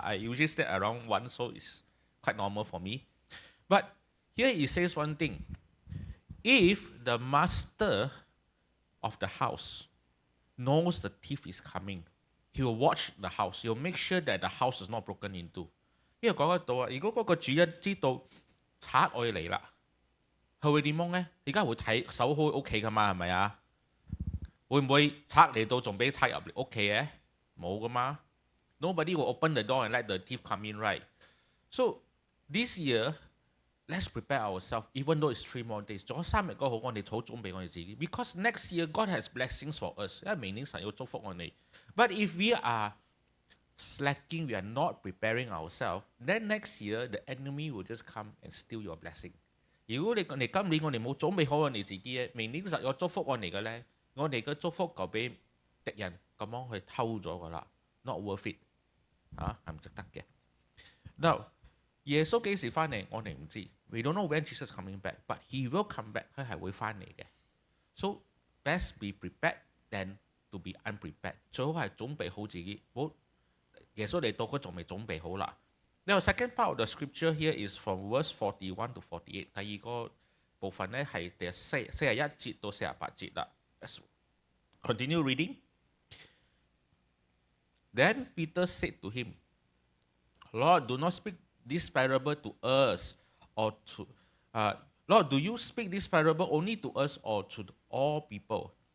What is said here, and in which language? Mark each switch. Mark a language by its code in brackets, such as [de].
[en] I usually stay around 1, so it's quite normal for me. But here it says one thing. If the master of the house knows the thief is coming, he will watch the house. He will make sure that the house is not broken into. [yue] 因為講得到啊，如果嗰個主人知道賊愛嚟啦，佢會點樣呢？而家會守好屋企㗎嘛，係咪啊？會唔會賊嚟到仲俾賊入嚟屋企嘅？冇㗎嘛。 [en] Nobody will open the door and let the thief come in, right? So this year, let's prepare ourselves, even though it's 3 more days。 [yue] 仲有3日嗰好，我哋好準備我哋自己。 [en] Because next year God has blessings for us， [yue] 因為明年神要祝福我哋。 [en] But if we are slacking, we are not preparing ourselves, then next year the enemy will just come and steal your blessing。 [yue] 如果你今年我哋冇準備好我哋自己咧，明年實有祝福我哋嘅咧，我哋嘅祝福就俾敵人咁樣去偷咗噶啦 ， [en] not worth it， [yue] 係唔值得嘅。 [en] Now， [yue] 耶穌幾時翻嚟我哋唔知 [en] ，we don't know when Jesus coming back，but he will come back， [yue] 佢係會翻嚟嘅。 [en] So best be prepared than to be unprepared， [yue] 最好係準備好自己，好耶穌嚟到佢仲未準備好啦。 [en] Now second part of the scripture here is from verse 41 to 48， [yue] 第二個部分咧係第41節到48節啦。 [en] Let's continue reading. Then Peter said to him, Lord, do not speak this parable to us or to Lord, do you speak this parable only to us or to all people?